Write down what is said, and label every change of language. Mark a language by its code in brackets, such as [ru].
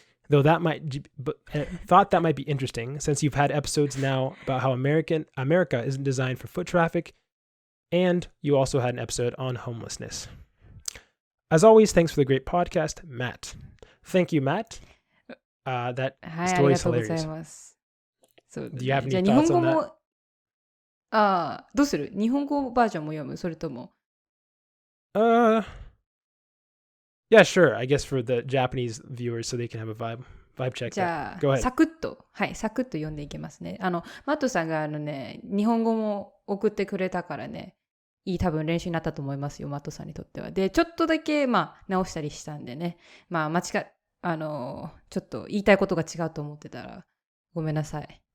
[en] Though thought that might be interesting, since you've had episodes now about how America isn't designed for foot traffic, and you also had an episode on homelessness. As always, thanks for the great podcast, Matt. Thank you, Matt. That story is hilarious. Do you have any thoughts on that? [ja] どうする日本語バージョンも読むそれとも [en] Yeah, sure. I guess for the Japanese viewers so they can have a vibe. vibe check [ja] じゃ [en] Go [ja] あ、 [en] ahead. [ja] サクッと読んでいきますね。マットさんが日本語も送ってくれたからね、いい多分練習になったと思いますよ、マットさんにとっては。で、ちょっとだけ、直したりしたんでね。ちょっと言いたいことが違うと思ってたら、ごめんなさい。